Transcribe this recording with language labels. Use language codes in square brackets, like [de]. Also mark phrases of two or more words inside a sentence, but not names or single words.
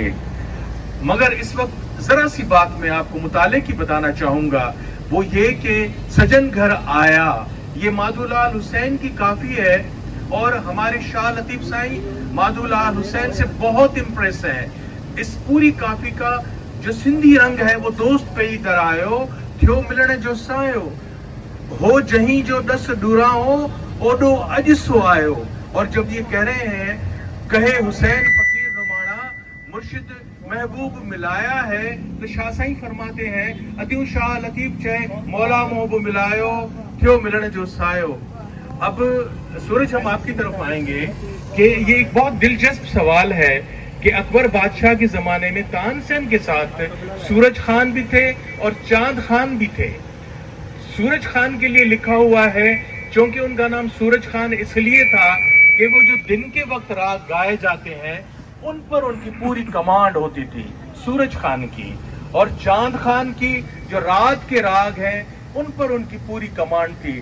[ur] مگر اس وقت ذرا سی بات میں آپ کو مطالعے کی بتانا چاہوں گا، وہ یہ کہ سجن گھر آیا، یہ مادھو لال حسین کی کافی ہے، اور ہمارے شاہ لطیف سائیں مادھو لال حسین سے بہت امپریس ہے. اس پوری کافی کا جو سندھی رنگ ہے وہ [sd] दोस्त पे ही दरायो, थियो मिलण जो सायो, हो जहीं जो दस डुराओ, ओडो अज सो आयो। [ur] اور جب یہ کہہ رہے ہیں, [pa] کہے حسین فقیر نمانا، مرشد محبوب ملایا ہے, [ur] تو شاہ سائیں فرماتے ہیں, [sd] अदियो शाह लतीफ चय मौला मोहबू मिलायो, थियो मिलण जो सायो। [ur] اب سورج، ہم آپ کی طرف آئیں گے کہ یہ ایک بہت دلچسپ سوال ہے کہ اکبر بادشاہ کے زمانے میں تان سین کے ساتھ سورج خان بھی تھے اور چاند خان بھی تھے. سورج خان کے لیے لکھا ہوا ہے کیونکہ ان کا نام سورج خان اس لیے تھا کہ وہ جو دن کے وقت راگ گائے جاتے ہیں ان پر ان کی پوری کمانڈ ہوتی تھی سورج خان کی، اور چاند خان کی جو رات کے راگ ہیں ان پر ان کی پوری کمانڈ تھی.